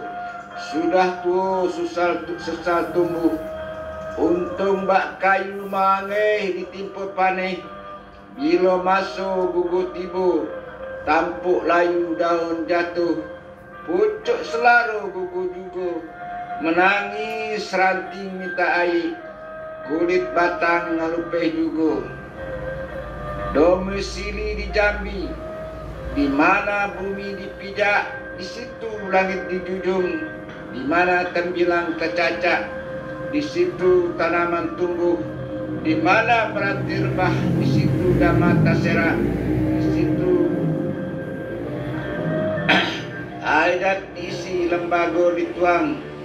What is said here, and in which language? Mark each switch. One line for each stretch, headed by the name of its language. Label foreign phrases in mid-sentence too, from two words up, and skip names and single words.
Indonesian: Sudah tua sesal tumbuh, untung bak kayu mangeh ditimpa paneh. Bila masuk gugur tiba, tampuk layu daun jatuh, pucuk selaru gugur juga, menangis ranting minta air, kulit batang ngalupeh juga. Domisili di Jambi, di mana bumi dipijak, di situ langit dijunjung, di mana tembilang tercacak, di situ tanaman tumbuh, di mana meranti rebah, di situ damai terserak, di situ adat diisi, lembaga dituang.